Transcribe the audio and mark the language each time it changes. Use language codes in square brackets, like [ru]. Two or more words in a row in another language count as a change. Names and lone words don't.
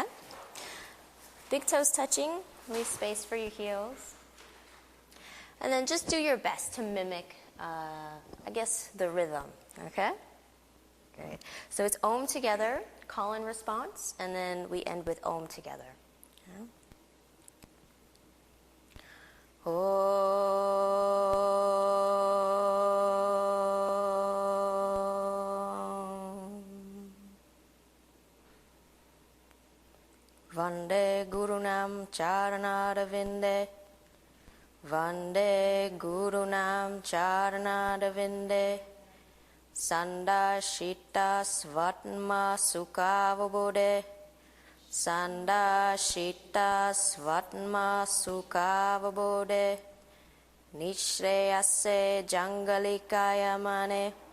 [en] Big toes touching. Leave space for your heels. And then just do your best to mimic, I guess, the rhythm. Okay? Great. So it's Om together, call and response, and then we end with Om together. Okay? Om. [sa] वन्दे गुरूणां चरणारविन्दे. वन्दे गुरूणां चरणारविन्दे. सन्दर्शित स्वात्म सुखावबोधे. सन्दर्शित स्वात्म सुखावबोधे. निःश्रेयसे जाङ्गलिकायमाने.